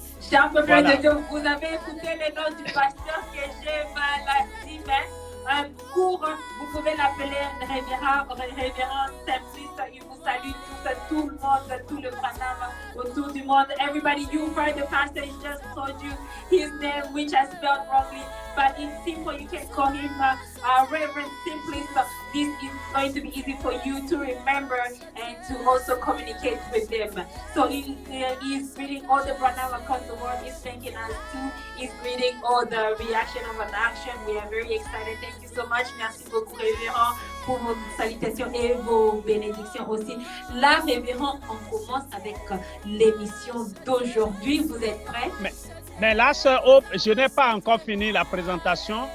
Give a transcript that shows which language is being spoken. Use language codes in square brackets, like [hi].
[fr] Chers peuples de Dieu, vous avez écouté le nom du pasteur que j'ai mal dit, un cours, vous pouvez l'appeler révérend Simplice. Il vous salue tout le monde, tout le Branham autour du monde. [en] Everybody, you heard the pastor, he just told you his name, which I spelled wrongly, but in simple, you can call him Reverend Simplice. This is going to be easy for you to remember and to also communicate with them. So he is greeting all the Branham across the world. He's thanking us too. He's greeting all the reaction of an action. We are very excited. Thank you so much. [fr] Merci beaucoup, Révérend, pour vos salutations et vos bénédictions aussi. Là, Révérend, on commence avec l'émission d'aujourd'hui. Vous êtes prêts? Mais là, Sœur Hope, je n'ai pas encore fini la présentation.